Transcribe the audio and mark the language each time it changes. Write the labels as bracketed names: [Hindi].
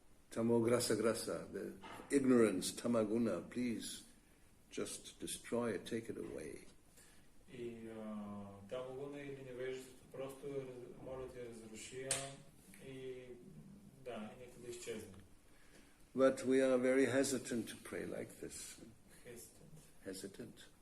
[English] Tamograsa grasa, the ignorance, tamaguna, please just destroy it, take it away. [Bulgarian] И тамагуна или невежеството просто моля те разруши и нека да изчезне. [English] But we are very hesitant to pray like this. Hesitate.